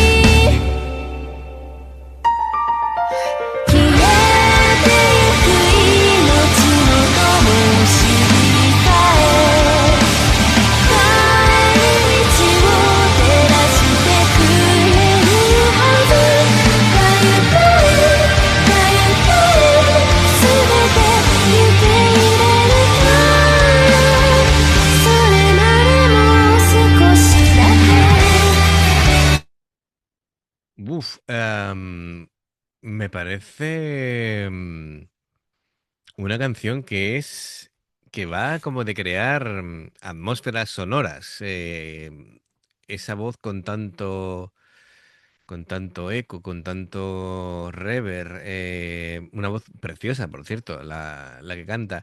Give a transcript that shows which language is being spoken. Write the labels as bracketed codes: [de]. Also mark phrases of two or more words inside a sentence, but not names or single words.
[ja] 消えてゆく命の灯火さえ帰り道を照らしてくれるはずかゆくかゆく全て受け入れるからそれまでも少しだけ [es] Uf, me parece una canción que va como de crear atmósferas sonoras. Esa voz con tanto eco, con tanto reverb, una voz preciosa, por cierto, la que canta.